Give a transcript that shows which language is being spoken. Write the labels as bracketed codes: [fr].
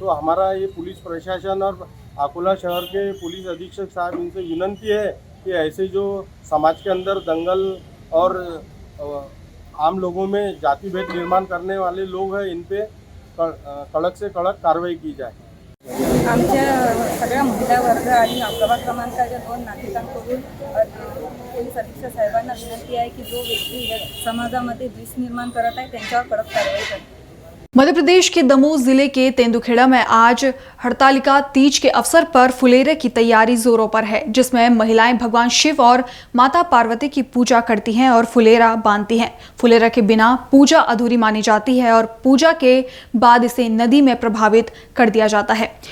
[hi] तो हमारा ये पुलिस प्रशासन और अकोला शहर के पुलिस अधीक्षक साहब इनसे विनंती है कि ऐसे जो समाज के अंदर दंगल और आम लोगों में जाति भेद निर्माण करने वाले लोग हैं, इन पे कड़क से कड़क कार्रवाई की जाए। [mr] आमच्या सगळ्या महिला वर्ग आणि प्रभाग क्रमांकाच्या 2 नागरिकांकडून पोलीस अधीक्षक साहेबांना विनंती आहे की जो व्यक्ती समाजामध्ये द्वेष निर्माण करत आहे त्यांच्यावर कडक कारवाई करा। [hi] मध्य प्रदेश के दमोह जिले के तेंदुखेड़ा में आज हरतालिका तीज के अवसर पर फुलेरे की तैयारी जोरों पर है, जिसमें महिलाएं भगवान शिव और माता पार्वती की पूजा करती हैं और फुलेरा बांधती हैं। फुलेरा के बिना पूजा अधूरी मानी जाती है और पूजा के बाद इसे नदी में प्रभावित कर दिया जाता है।